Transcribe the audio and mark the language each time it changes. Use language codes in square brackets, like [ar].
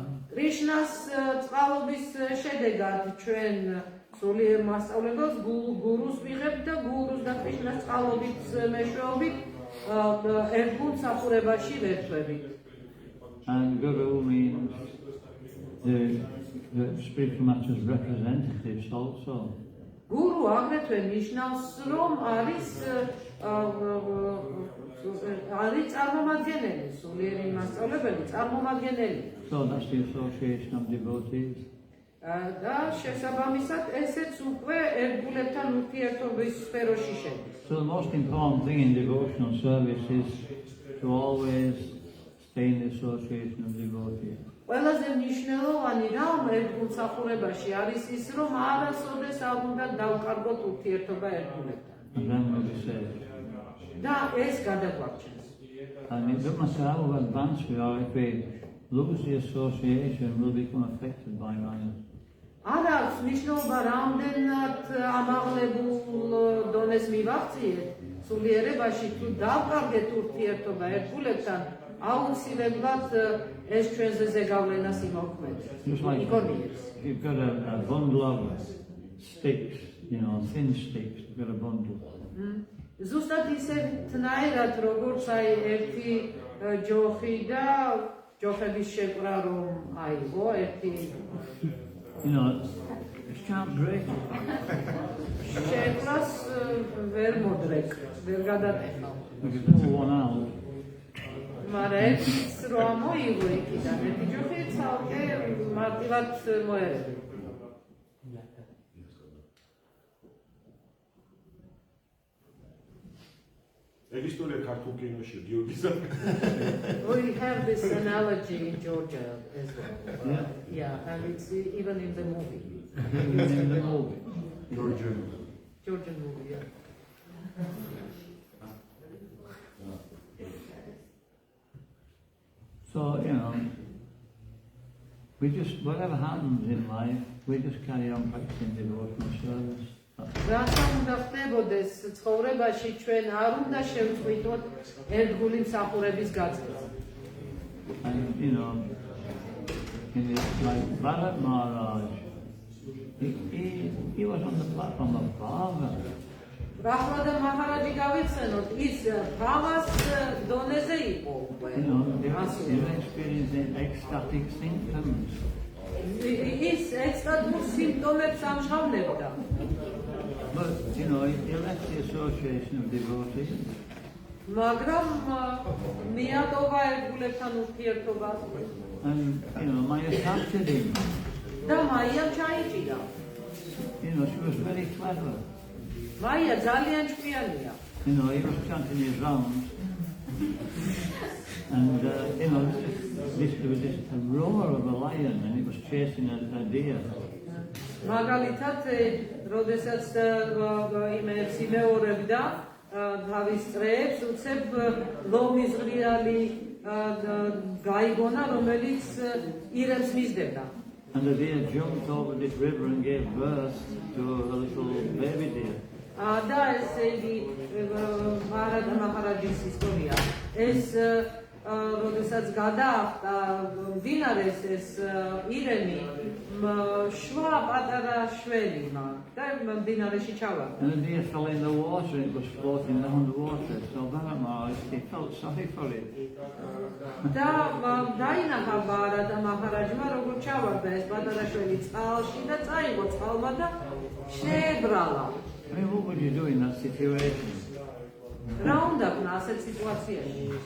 [ka] კრიშნას წყალობის შედეგად ჩვენ სულიერ მასწავლებას გურუს ვიღებთ და გურუს და კრიშნას წყალობით მეშვეობით ერთგულ მსახურებაში ვერთვებით. [en] And Guru means the spiritual master's representatives also. [ka] გურუ აგრეთვე ნიშნავს, რომ არის წარმომადგენელი, სულიერი მასწავლებელი, წარმომადგენელი. [en] So that's the association of devotees. [ka] და შესაბამისად ესეც უკვე ერთგულებთან ურთიერთობის სფეროში შედის. [en] So the most important thing in devotional service is to always stay in the association of devotees. [ka] ყველაზე მნიშვნელოვანი რამ ერთგულ მსახურებაში არის ის, რომ არასოდეს არ უნდა დავკარგოთ ურთიერთობა ერთგულებთან. [en] And then we'll be saved. [ka] და ეს გადაგვარჩენს. [en] And it doesn't matter how advanced we are, if we lose the association, we'll become affected by violence. [ka] არ აქვს მნიშვნელობა რამდენად ამაღლებულ დონეს მივაღწიეთ სულიერებაში, თუ დავკარგეთ ურთიერთობა ერთგულებთან, აუცილებლად ეს ჩვენზე ზეგავლენას იმოქმედებს. [en] Just like you've got a bundle of sticks, you know, thin sticks, you've got a bundle. [ka] ზუსტად ისე თნაირად, როგორც აი ერთი ჯოხი და ჯოხების შეკვრა რომ აიღო ერთი [en] You know, you can't break it. [ka] შეკვრას ვერ მოდრეკ, ვერ გადატეხავ. [en] You can pull one out. [ka] მაგრამ ეს რო ამოიღო იქიდან, ერთი ჯოხი ცალკე მარტივად მოერედა. ეგ ისტორია ქართულ კინოში გიორგის [en] We have this analogy in Georgia as well. Yeah, and it's even in the movie. In the movie. Georgian movie, yeah. So, you know, we just, whatever happens in life, we just carry on practicing devotional service. [ka] რაცა უნდა ხდებოდეს ცხოვრებაში ჩვენ არ უნდა შევწყვიტოთ ერთგული მსახურების გაწევას. [en] And, you know, like Bharat Maharaj, he was on the platform of Bhava. [ka] Prahlada Maharaji გავიხსენოთ, ის ბავას დონეზე იყო უკვე. [en] You know, they were experiencing ecstatic symptoms. [ka] ის ექსტატურ სიმპტომებს ამჟღავნებდა. [en] But, you know, he left the association of devotees. [ka] მაგრამ მიატოვა ერთგულებთან ურთიერთობას [en] And, you know, Maya captured him. [ka] და მაიამ ჩაიჭირა. [en] You know, she was very clever. [ka] მაია ძალიან ჭკვიანია. [en] You know, he was chanting his rounds. And, you know, there was this roar of a lion and it was chasing a deer. [ka] მაგალითად, როდესაც იმებს იმეორებდა თავის წრეებს, უცებ ლომის ღრიალი გაიგონა, რომელიც ირემს მისდევდა. [en] And the deer jumped over this river and gave birth to a little baby deer. [ka] და ესე იგი მარადა მაჰარაჯის ისტორია. ეს როდესაც გადაახტა მდინარეს ეს ირემი შვა პატარა შველი და მდინარეში ჩავარდა. [en] And the deer fell in the water, it was floating down the water. So Bharat Maharaj, he felt sorry for it. [ka] და დაინახა მარადა მაჰარაჯმა როგორ ჩავარდა ეს პატარა შველი წყალში და წაიღო წყალმა და შეებრალა. [en] I mean, what would you do in that situation? [ka] რა უნდა ქნა ასეთ სიტუაციაში?